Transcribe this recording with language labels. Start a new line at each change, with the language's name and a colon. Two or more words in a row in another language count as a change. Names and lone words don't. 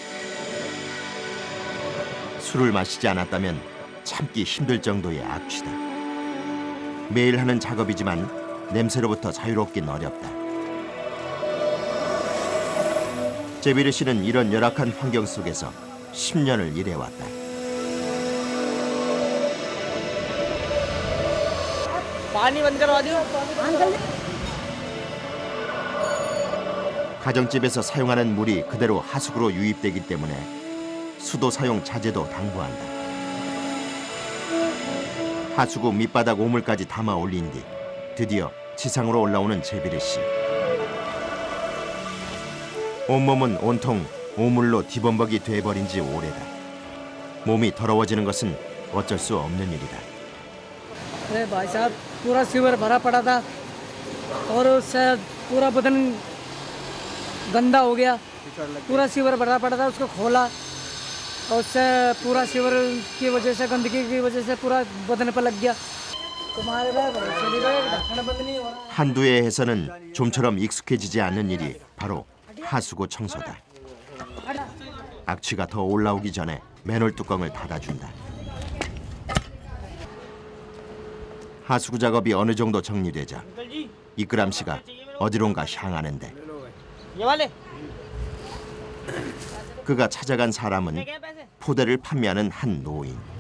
Korean: 술을 마시지 않았다면 참기 힘들 정도의 악취다. 매일 하는 작업이지만 냄새로부터 자유롭긴 어렵다. 제비르 씨는 이런 열악한 환경 속에서 10년을 일해왔다.
Hindi: पानी बंद करवा दियो।
Korean: 가정집에서 사용하는 물이 그대로 하수구로 유입되기 때문에 수도 사용 자제도 당부한다. 하수구 밑바닥 오물까지 담아 올린 뒤 드디어 지상으로 올라오는 제비르 씨. 온몸은 온통 오물로 뒤범벅이 돼버린 지 오래다. 몸이 더러워지는 것은 어쩔 수 없는 일이다.
Hindi: अरे भाई साहब पूरा सीवर भरा पड़ा था और उससे पूरा बदन गंदा हो गया। पूरा सीवर भरा पड़ा था, उसको खोला और उससे पूरा सीवर की वजह से, गंदगी की वजह से पूरा बदन पर लग गया। तुम्हारे ढक्कन बंद नहीं हो रहा।
Korean: 한두 해에서는 좀처럼 익숙해지지 않는 일이 바로 하수구 청소다. 악취가 더 올라오기 전에 맨홀 뚜껑을 닫아준다. 하수구 작업이 어느 정도 정리되자 이끄람 씨가 어디론가 향하는데 그가 찾아간 사람은 포대를 판매하는 한 노인.